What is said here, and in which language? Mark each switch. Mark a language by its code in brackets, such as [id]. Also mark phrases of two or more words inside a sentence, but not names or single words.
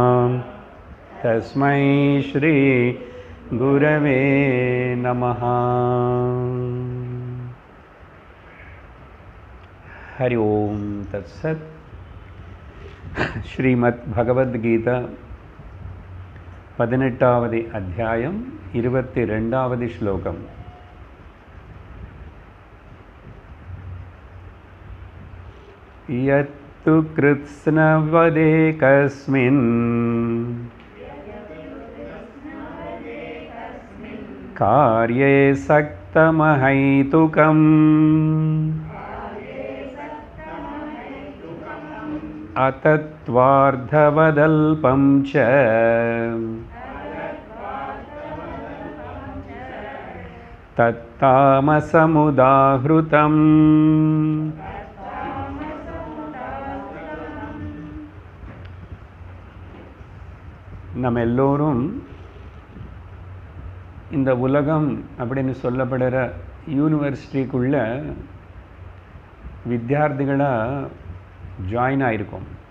[sa] तस्मै श्री गुरवे नमः। हरि ओम तत्सत्। [ta] श्रीमद् भगवद्गीता 18வது அத்தியாயம் 22வது ஸ்லோகம்। [sa] यत्तु कृत्स्नवदे कस्मिन् कार्ये सक्तमहैतुकम् अतत्त्वार्थवदल्पं च तत्तामसमुदाहृतम्। [ta] நம்ம எல்லோரும் இந்த உலகம் அப்படின்னு சொல்லப்படுற யூனிவர்சிட்டிக்குள்ள வித்தியார்த்திகளாக ஜாயின் ஆகிருக்கோம்.